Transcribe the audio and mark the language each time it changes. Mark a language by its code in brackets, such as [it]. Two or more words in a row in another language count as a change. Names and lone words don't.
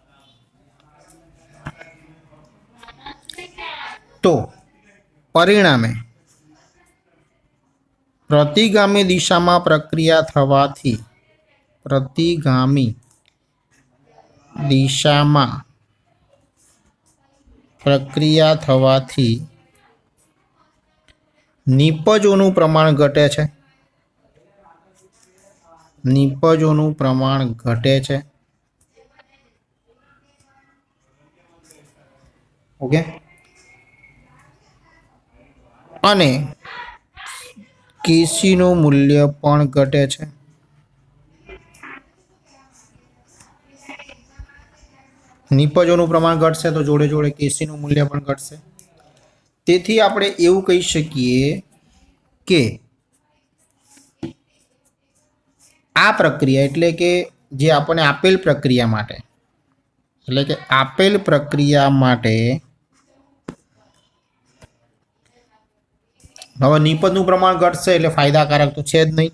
[gu] તો પરિણામે પ્રતિગામી દિશામાં પ્રક્રિયા થવાથી પ્રતિગામી દિશામાં પ્રક્રિયા થવાથી નિપજોનું પ્રમાણ ઘટે છે। નિપજોનું પ્રમાણ ઘટે છે। ઓકે, અને કેસીનું મૂલ્ય પણ ઘટે છે। નિપજોનું પ્રમાણ ઘટશે તો જોડે જોડે કેસીનું મૂલ્ય પણ ઘટશે. તેથી આપણે એવું કહી શકીએ કે આ પ્રક્રિયા એટલે કે જે આપણને આપેલ પ્રક્રિયા માટે હવે નિપજનું પ્રમાણ ઘટશે એટલે ફાયદાકારક તો છે જ નહીં.